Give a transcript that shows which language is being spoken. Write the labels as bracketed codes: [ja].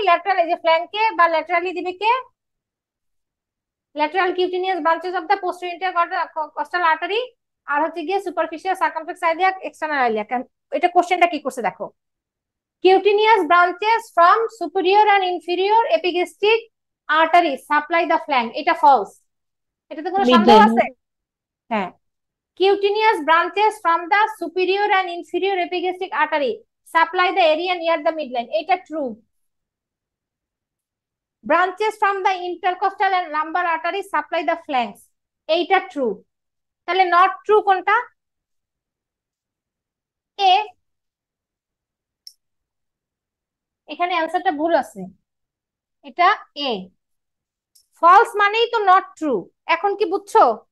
[bn] Lateral এই যে ফ্ল্যাঙ্কে বা ল্যাটারালি দিবে কে? Lateral cutaneous branches of the posterior intercostal artery, আর হচ্ছে গিয়ে সুপারফিশিয়াল সার্কামফ্লেক্স আইলিয়া, এক্সটার্নাল আইলিয়া। এটা কোশ্চেনটা কি করছে দেখো, cutaneous branches from superior and inferior epigastric artery supply the flank. এটা ফলস, এটাতে কোনো সন্দেহ আছে? [en] হ্যাঁ, cutaneous branches from the superior and inferior epigastric artery supply the area near the midline. [bn] এটা true. [en] Branches from the intercostal and lumbar artery supply the flanks. [bn] এইটা true. তাহলে not true কোনটা? এ। এখানে অ্যান্সারটা ভুল আছে, এটা এ। ফলস মানেই তো not true। এখন কি বুঝছো?